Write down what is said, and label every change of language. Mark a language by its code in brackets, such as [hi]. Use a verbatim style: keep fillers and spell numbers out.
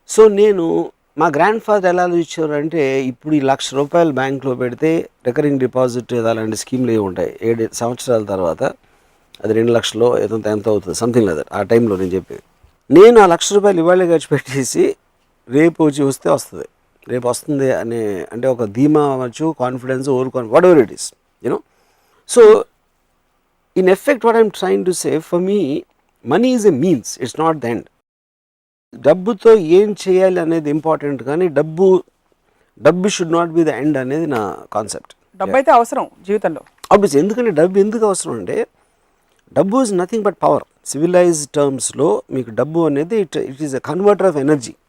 [te] So నేను మా grand father ఎలా ఆలోచించారు అంటే, ఇప్పుడు ఈ లక్ష రూపాయలు బ్యాంక్లో పెడితే రికరింగ్ డిపాజిట్ ఏదో అలాంటి స్కీమ్లు ఏమి ఉంటాయి, ఏడు సంవత్సరాల తర్వాత అది రెండు లక్షలు ఏదో ఎంత అవుతుంది, సంథింగ్ లేదా ఆ టైంలో నేను చెప్పేది. నేను ఆ లక్ష రూపాయలు ఇవాళ ఖర్చు పెట్టేసి రేపు వచ్చి వస్తే వస్తుంది, రేపు వస్తుంది అనే అంటే ఒక ధీమా అవ్వచ్చు, confidence, over confidence, [en] Whatever it is, you know. So in effect what I'm trying to say, for me money is a means, it's not the end. [te] డబ్బుతో ఏం చేయాలి అనేది ఇంపార్టెంట్, కానీ డబ్బు డబ్బు [en] should not be the end [te] అనేది నా concept. డబ్బు అయితే అవసరం జీవితంలో ఆబ్వియస్, ఎందుకంటే డబ్బు ఎందుకు అవసరం అంటే, డబ్బు [en] Is nothing but power. Civilised టర్మ్స్లో [te] మీకు డబ్బు అనేది [en] It it is a converter of energy.